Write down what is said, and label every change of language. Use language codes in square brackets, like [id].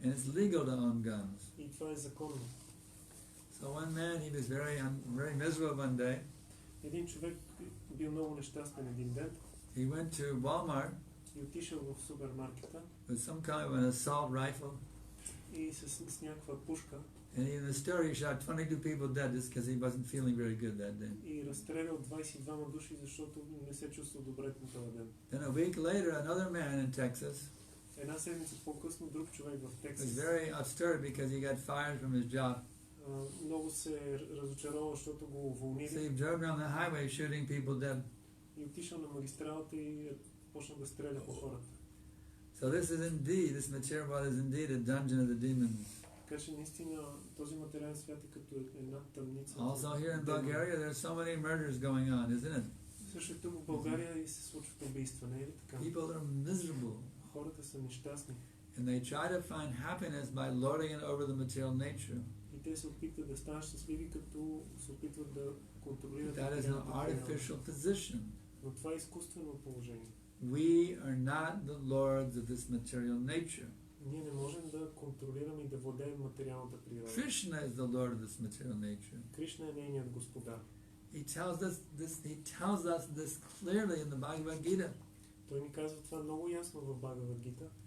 [en] and it's legal to own guns. [bg] и това е законно. [en] So one man, he was very miserable one day. [bg] Един човек бил много нещастен един ден [en] He went to Walmart [bg] и отишъл в супермаркета [en] with some kind of an assault rifle, [bg] и с някаква пушка [en] and in the store he shot 22 people dead just because he wasn't feeling very good that day. [bg] и разстрелял 22 души, защото не се чувства добре на този ден. [en] Then a week later, another man in Texas [bg] Една седмица по-късно друг човек в [en] was [bg] Тексас [en] very upstirred because he got fired from his job. [bg] много се разочаровал, защото го [en] So [bg] уволнили [en] he drove down the highway shooting people dead. [bg] и отишъл на магистралата и почна да стреля по хората. [en] So this material world is indeed a dungeon of the demons. [bg] Така че наистина този материален свят е като една тъмница. [en] Also here in Bulgaria, there's so many murders going on, isn't it? [bg] Също тук в България и се случват убийства, не е ли така? [en] People are miserable, [bg] Хората са нещастни [en] and they try to find happiness by lording it over the material nature. [bg] и те се опитват да станат щастливи, като се опитват да контролират [en] That is an [bg] материалната природа. [en] artificial position. [bg] Но това е изкуствено положение. [en] We are not the lords of this material nature. [bg] Ние не можем да контролираме и да владеем материалната природа. [en] Krishna is the lord of this material nature. [bg] Кришна е нейният господар. [en] He tells us this clearly in the Bhagavad Gita, [bg] Той ни казва това много ясно в Бхагавад Гита,